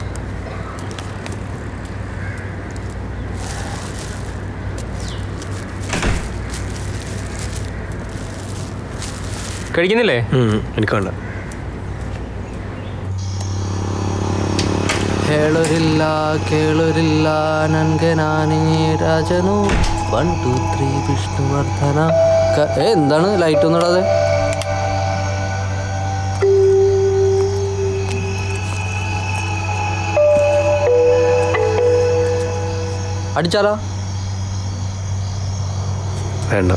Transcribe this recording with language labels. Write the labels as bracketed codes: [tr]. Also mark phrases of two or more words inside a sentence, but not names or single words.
[ml] കഴിക്കുന്നില്ലേ? എനിക്ക് വേണ്ട. [kn] ಹೇಳೋರಿಲ್ಲ ಕೇಳೋರಿಲ್ಲ ನನಗೆ ನಾನೇ ರಾಜನು 1 2 3 വിഷ്ണുവർദ്ധന. [ml] എന്താണ് ലൈറ്റ് ഒന്നും ഇടാതെ? അടിച്ചാലോ? വേണ്ട.